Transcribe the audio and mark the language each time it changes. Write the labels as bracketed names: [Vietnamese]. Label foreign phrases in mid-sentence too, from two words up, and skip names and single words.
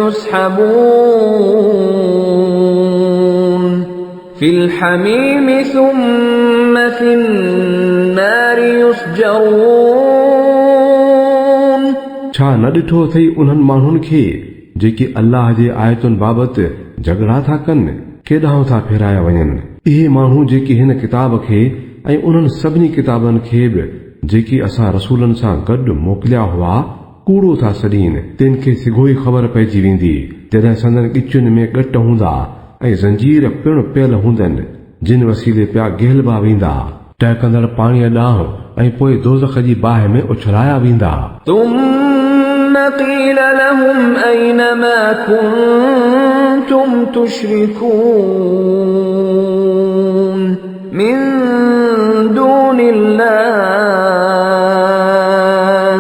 [Arabic] يسحبون في الحميم ثم في النار يسجرون [Sindhi] छा न ॾिठो अथई उन्हनि माण्हुनि खे जेके अल्लाह जे आयतुनि बाबति झगड़ा था कनि केॾांहुं था फेराया वञनि इहे माण्हू जेके हिन किताब खे ऐं उन्हनि सभिनी किताबनि खे बि जेकी असां रसूलनि सां गॾु मोकिलिया हुआ कूड़ो था सॾीनि तिन खे सिघो ई ख़बर पइजी वेंदी जॾहिं संदन ॻिचुनि में ॻट हूंदा ऐं ज़ंजीर पिणु पियल हूंदनि जिन वसीले पिया गेलबा वेंदा टहिकंदड़ पाणीअ ॾांहुं ऐं पोइ दोज़ख जी बाहि में उछलाया वेंदा [Arabic] ثم قيل لهم أين ما كنتم تشركون من دون الله